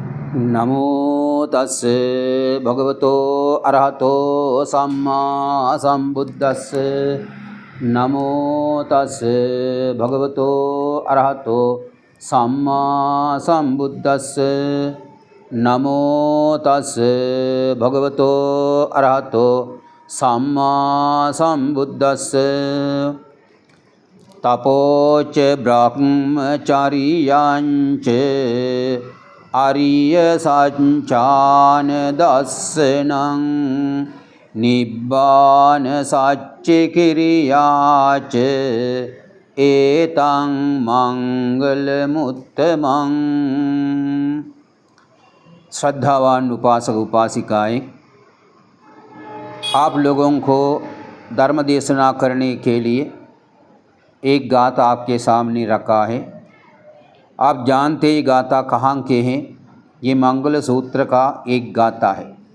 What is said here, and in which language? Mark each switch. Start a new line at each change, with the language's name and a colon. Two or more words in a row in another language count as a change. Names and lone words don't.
Pali: नमो तस्से भगवतो अरहतो सम्मा सम्बुद्धस्से। नमो तस्से भगवतो अरहतो सम्मा सम्बुद्धस्से। नमो तस्से भगवतो अरहतो सम्मा सम्बुद्धस्से। तपोच ब्रह्मचर्यांच आर्य सच्चान दर्शनं निब्बान सच्च क्रियाच एतं मंगलमुत्तमं।
Hindi: श्रद्धावान उपासक उपासिकाएं, आप लोगों को धर्म देशना करने के लिए एक गाथा आपके सामने रखा है। आप जानते ही गाथा कहाँ के हैं। ये मंगल सूत्र का एक गाथा है।